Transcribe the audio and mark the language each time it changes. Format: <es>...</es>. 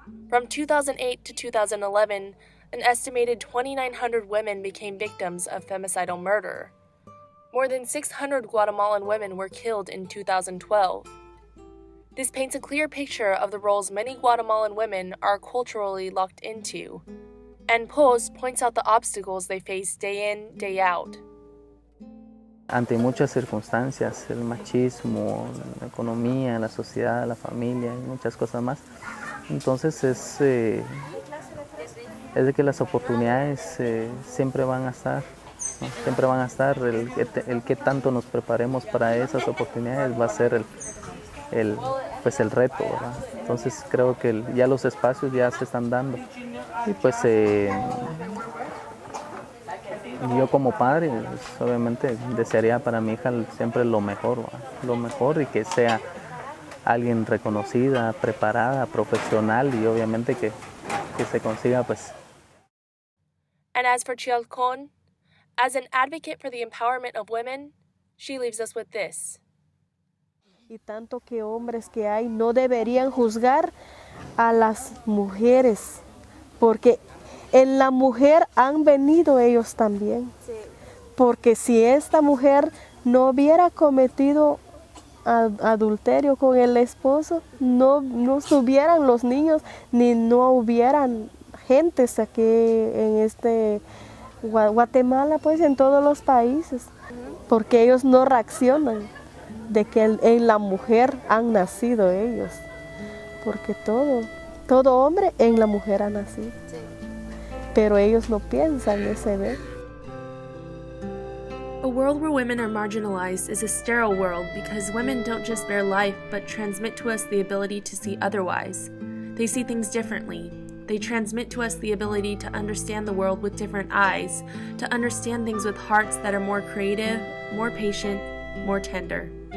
<en>From 2008 to 2011, an estimated 2,900 women became victims of femicidal murder. More than 600 Guatemalan women were killed in 2012. This paints a clear picture of the roles many Guatemalan women are culturally locked into, and Pos points out the obstacles they face day in, day out.</en> <es>Ante muchas circunstancias, el machismo, la economía, la sociedad, la familia y muchas cosas más, entonces es de que las oportunidades siempre van a estar, ¿no? Siempre van a estar, el que tanto nos preparemos para esas oportunidades va a ser el reto, ¿verdad? Entonces creo que ya los espacios ya se están dando y pues yo como padre pues, obviamente desearía para mi hija siempre lo mejor, ¿verdad? Lo mejor y que sea alguien reconocida, preparada, profesional y obviamente que se consiga pues.</es> <en>And as for Chialcon, as an advocate for the empowerment of women, she leaves us with this.</en> <es>Y tanto que hombres que hay no deberían juzgar a las mujeres, porque en la mujer han venido ellos también. Sí. Porque si esta mujer no hubiera cometido adulterio con el esposo, no estuvieran los niños, ni no hubieran gentes aquí en Guatemala, pues en todos los países, porque ellos no reaccionan de que en la mujer han nacido ellos, porque todo hombre en la mujer ha nacido, sí. Pero ellos no piensan ese ver.</es> <en>A world where women are marginalized is a sterile world because women don't just bear life but transmit to us the ability to see otherwise. They see things differently. They transmit to us the ability to understand the world with different eyes, to understand things with hearts that are more creative, more patient, more tender.</en>